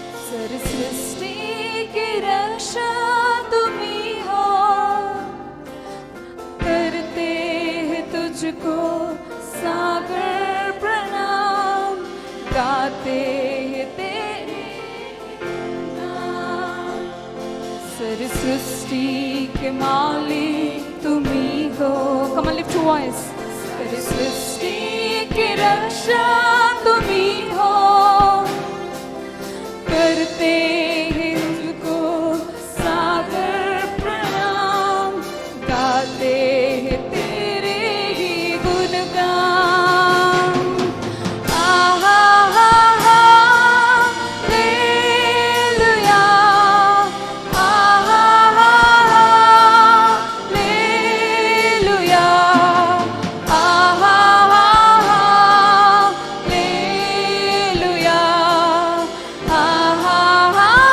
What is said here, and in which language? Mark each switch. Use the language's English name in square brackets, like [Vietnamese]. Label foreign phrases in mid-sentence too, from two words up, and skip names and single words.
[Hindi] सारी सृष्टि की रक्षा तुम्ही हो, करते हैं तुझको सागर प्रणाम, गाते हैं तेरे नाम। सारी सृष्टि के मालिक तुम्ही हो। [English] Come on, lift your voice. [Hindi] सारी सृष्टि की रक्षा तुम्ही हो, करते हैं तुझको सागर प्रणाम, गाते हैं तेरे ही गुणगान। आहा हा हा हालेलुया, आहा हा हालेलुया, आहा हा हालेलुया, आहा हा